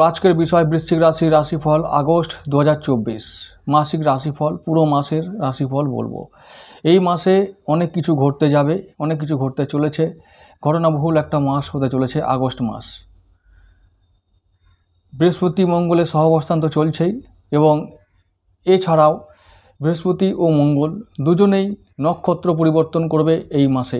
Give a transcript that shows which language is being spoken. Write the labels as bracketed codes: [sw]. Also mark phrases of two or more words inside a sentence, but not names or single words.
[bn] আজকের বিষয় বৃশ্চিক রাশি রাশিফল আগস্ট 2024 মাসিক রাশিফল। পুরো মাসের রাশিফল বলবো। এই মাসে অনেক কিছু ঘটতে যাবে, অনেক কিছু ঘটতে চলেছে। ঘটনাবহুল একটা মাস হতে চলেছে আগস্ট মাস। বৃহস্পতি মঙ্গলের সহাবস্থান তো চলছেই, এবং এছাড়াও বৃহস্পতি ও মঙ্গল দুজনেই নক্ষত্র পরিবর্তন করবে এই মাসেই।